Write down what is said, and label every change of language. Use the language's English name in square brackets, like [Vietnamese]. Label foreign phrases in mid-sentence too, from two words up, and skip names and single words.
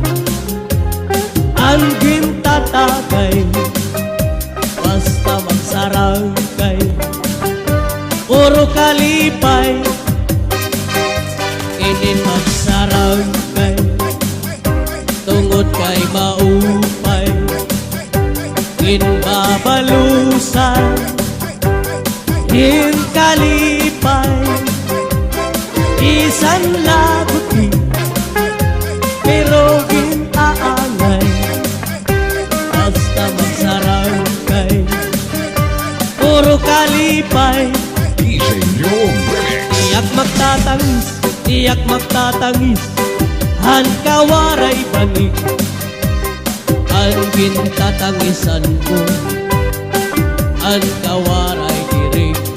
[Waray] ang gintatagay, basta magsarang kay puro kalipay, inin magsarang kay tungod kay maupay, ginbabalusan, kalipay, isan laguti, pero ginaangay, basta magsarang kay puro kalipay. [English] DJ New Remix. [Waray] Tiyak magtatangis, han kawaray banig, ang gintatangisan ko, ang kawaray dirig.